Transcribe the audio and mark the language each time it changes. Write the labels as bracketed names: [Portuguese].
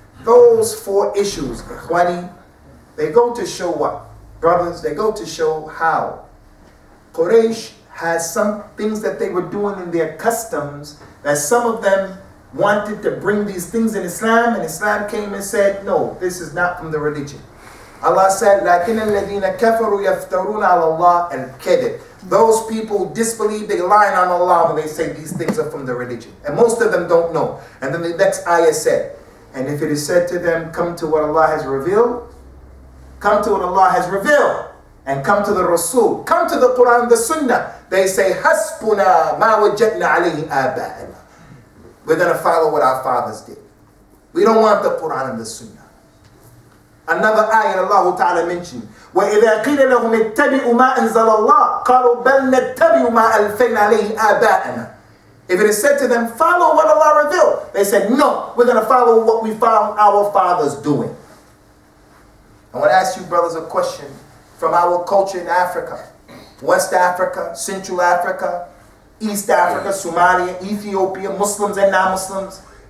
[English] Those 4 issues, Ikhwani, they go to show what? Brothers, they go to show how Quraysh has some things that they were doing in their customs, that some of them wanted to bring these things in Islam, and Islam came and said, no, this is not from the religion. Allah said, [Arabic] لَكِنَّ الَّذِينَ كَفَرُوا يَفْتَرُونَ عَلَى اللَّهِ الْكَذِبَ. [English] Those people disbelieve, they lie on Allah when they say these things are from the religion. And most of them don't know. And then the next ayah said, and if it is said to them, come to what Allah has revealed, come to what Allah has revealed, and come to the Rasul, come to the Quran, the Sunnah, they say, [Arabic] حَسْبُنَا مَا وَجَدْنَا عَلَيْهِ آبَاءَنَا. [English] We're going to follow what our fathers did. We don't want the Quran and the Sunnah. Another ayah Allah Ta'ala mentioned, [Arabic] وَإِذَا قِيلَ لَهُمْ اتَّبِعُوا مَا أَنزَلَ اللَّهِ قَالُوا بَلْ نَتَّبِعُ مَا أَلْفَيْنَا عَلَيْهِ آبَاءَنَا. [English] If it is said to them, follow what Allah revealed, they said, no, we're going to follow what we found our fathers doing. I want to ask you brothers a question from our culture in Africa. West Africa, Central Africa, East Africa, Somalia, Ethiopia, Muslims and non-Muslims.